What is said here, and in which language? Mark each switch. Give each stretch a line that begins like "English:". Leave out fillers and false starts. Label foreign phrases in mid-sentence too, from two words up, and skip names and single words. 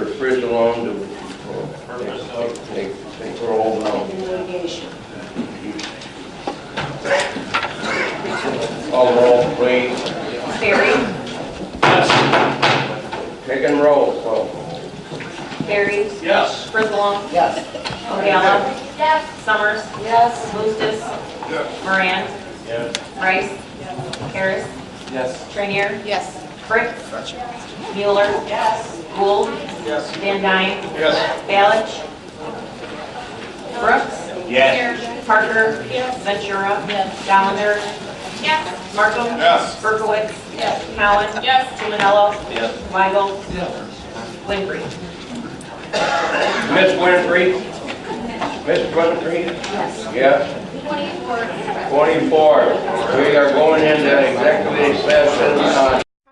English: Frizzalone to take roll now. Litigation. Call roll, please. Barry? Take and roll, so. Barry? Yes. Frizzalone? Yes. O'Gala? Yes. Summers? Yes. Boostis? Yes. Moran? Yes. Rice? Harris? Yes. Trainier? Yes. Frick? Mueller? Yes. Gould? Yes. Van Dyne? Yes. Balich? Brooks? Yes. Parker? Yes. Ventura? Yes. Challenger? Yes. Markham? Yes. Berkowitz? Yes. Cowan? Yes. Tumanello? Yes. Weigel? Winfrey? Miss Winfrey? Miss Winfrey? Yes. Yes. 24. We are going into executive session.